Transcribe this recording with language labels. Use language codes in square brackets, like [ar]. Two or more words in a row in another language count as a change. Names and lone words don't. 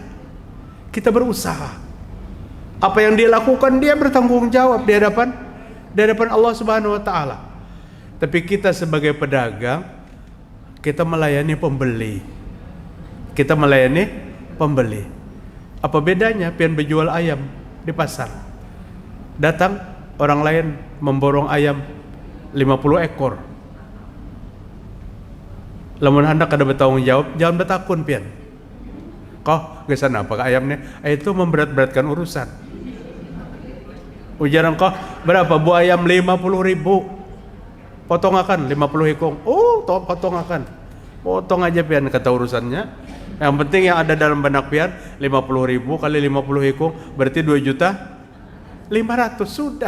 [id] Kita berusaha. Apa yang dia lakukan, dia bertanggung jawab di hadapan Allah [ar] سبحانه وتعالى. [id] Tapi kita sebagai pedagang, kita melayani pembeli. Kita melayani pembeli. Apa bedanya pian berjual ayam di pasar? Datang orang lain memborong ayam 50 ekor. [bjn] Lamun hendak kada bertanggung jawab, jangan bertakun pian. Kau gesan apa ayamnya? Itu memberat-beratkan urusan. Ujaran kau berapa bu ayam? 50.000. Potong akan 50 ekor. Oh, potong akan. Potong aja pian kata urusannya. Yang penting yang ada dalam benak pian 50.000 kali 50 hikung berarti 2.500.000 sudah.